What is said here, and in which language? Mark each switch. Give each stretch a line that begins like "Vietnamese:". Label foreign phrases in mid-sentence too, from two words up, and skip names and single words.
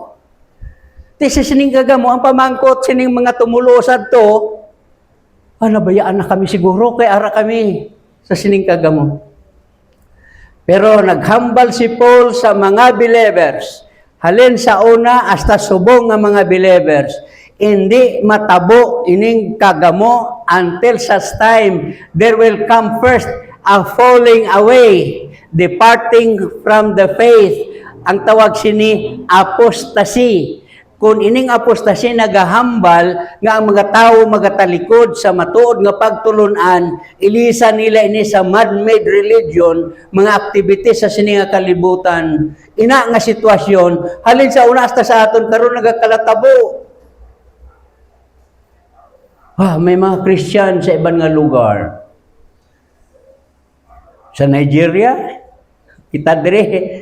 Hiligaynon: Ti sining kagamo, ang pamangkot sining mga tumulosad to, nabayaan na kami siguro, kay ara kami sa sining kagamo. Pero naghambal si Paul sa mga believers, halin sa una, hasta subong nga mga believers, hindi matabo ining kagamo
English: until such time there will come first a falling away, departing from the faith.
Hiligaynon: Ang tawag sini apostasy. Kung ining apostasy nagahambal nga ang mga tao magatalikod sa matuod nga pagtulunan, ilisa nila ini sa
English: man-made religion,
Hiligaynon: mga activities sa sini nga kalibutan. Ina nga sitwasyon, halin sa una hasta sa aton karon nagakalatabo. May mga Christian sa ibang nga lugar. Sa Nigeria, kita dire.